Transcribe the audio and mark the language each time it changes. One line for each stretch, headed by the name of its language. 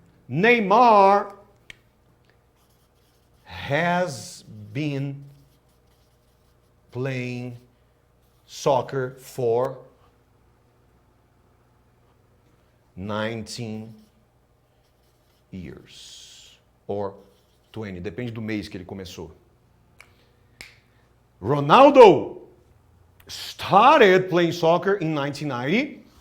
English: Neymar has been playing soccer for 19 years.
Portuguese: Or 20, depende do mês que ele começou.
English: Ronaldo started playing soccer in 1990.